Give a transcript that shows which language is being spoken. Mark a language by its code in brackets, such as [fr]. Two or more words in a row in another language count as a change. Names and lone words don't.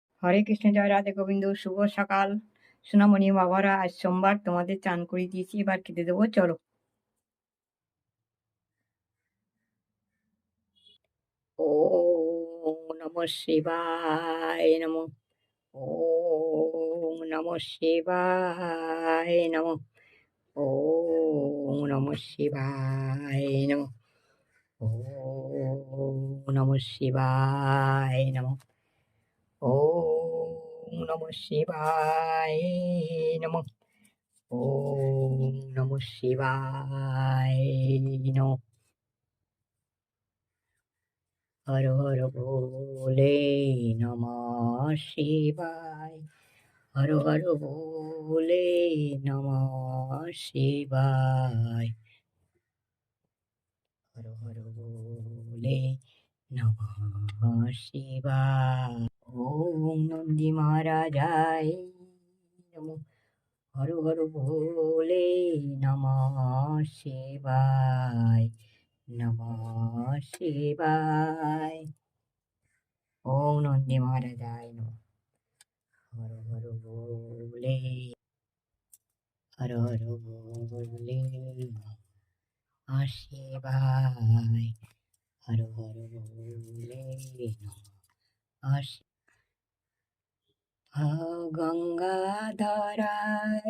[bn] হরে কৃষ্ণ, জয় রাধে গোবিন্দ। শুভ সকাল সোনামণি বাবারা। আজ সোমবার, তোমাদের চান করিয়ে দিয়েছি, এবার খেতে দেবো, চলো। [sa] ওম নমঃ শিবায় নমঃ। ওম নমঃ শিবায় নমঃ। ওম নমঃ শিবায় নমঃ। ওম নমঃ শিবায় নমঃ। ওম নমঃ শিবায় নমঃ। ওম নমঃ শিবায় নমঃ। হর হর ভোলে নমঃ শিবায়। হর হর ভোলে নমঃ শিবায়। হর হর ভোলে নমঃ শিবায়। ওম নন্দী মহারাজায় নমঃ। হর হর ভোলে নমঃ শিবায়। নমঃ শিবায়। ওম নন্দী মহারাজায় নমঃ। হর হর ভোলে। হর হর ভোলে নমঃ শিবায়। হর হর ভোলে নমঃ গঙ্গাধরায়।